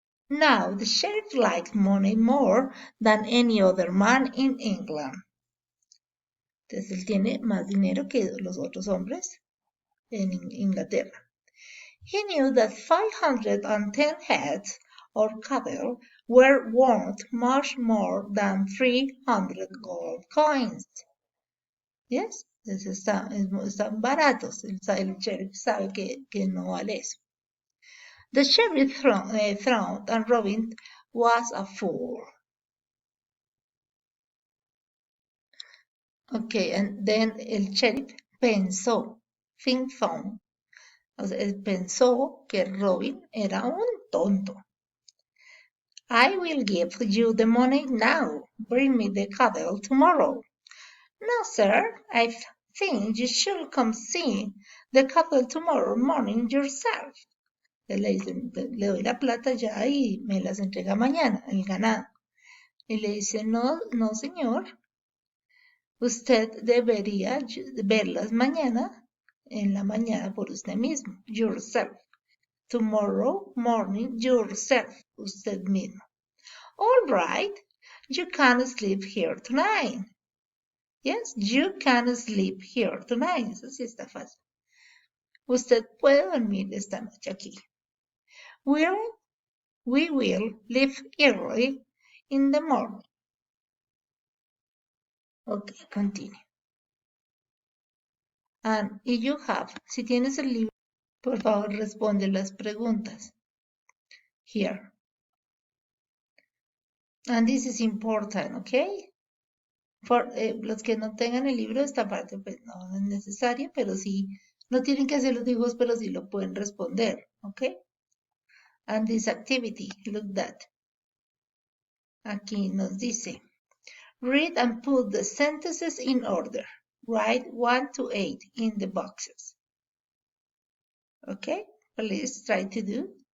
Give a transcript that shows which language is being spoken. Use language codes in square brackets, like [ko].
[en] Now, the sheriff likes money more than any other man in England. [es] Entonces, él tiene más dinero que los otros hombres en Inglaterra. [en] He knew that 510 heads or cattle were worth much more than 300 gold coins. Yes, [es] están baratos. El sheriff sabe que no vale eso. [en] The sheriff thought and Robin was a fool. Okay, and then [es] el sheriff pensó, o sea, él pensó que Robin era un tonto. [en] I will give you the money now. Bring me the cattle tomorrow. No, sir, I think you should come see the cattle tomorrow morning yourself. [es] Le doy la plata ya y me las entrega mañana, el ganado. Y le dice, no, señor, usted debería verlas mañana, en la mañana por usted mismo, [en] yourself. [es] Tomorrow morning, yourself, usted mismo. [en] All right, you can sleep here tonight. Yes, you can sleep here tonight. [es] Eso sí está fácil. Usted puede dormir esta noche aquí. [en] We will leave early in the morning. Okay, continue. And if you have, [es] si tienes el libro, por favor responde las preguntas. [en] Here. And this is important, okay? [es] For los que no tengan el libro, esta parte pues no es necesaria, pero sí, no tienen que hacer los dibujos, pero sí lo pueden responder, okay? [en] And this activity, look that. [es] Aquí nos dice, [en] read and put the sentences in order. Write 1 to 8 in the boxes. Okay, please try to do.